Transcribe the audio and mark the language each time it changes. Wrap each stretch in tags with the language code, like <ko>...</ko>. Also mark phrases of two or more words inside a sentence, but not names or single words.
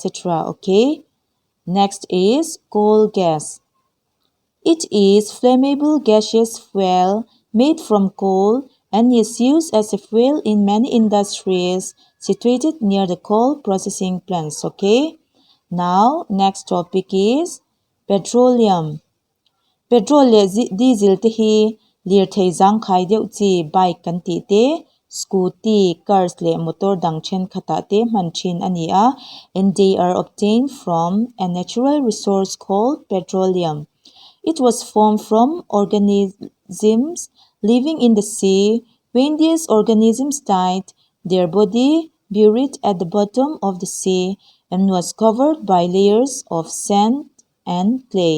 <en>Okay? Next is coal gas. It is flammable gaseous fuel made from coal and is used as a fuel in many industries situated near the coal processing plants, okay? Now, next topic is petroleum.</en> <lus>Petrol le diesel te hi lir thei zang khai deuh chi bike kan ti te scooty cars le motor dang chen khata te man thin ani a</lus> <en>and they are obtained from a natural resource called petroleum. It was formed from organisms living in the sea. When these organisms died, their body buried at the bottom of the sea and was covered by layers of sand and clay.</en>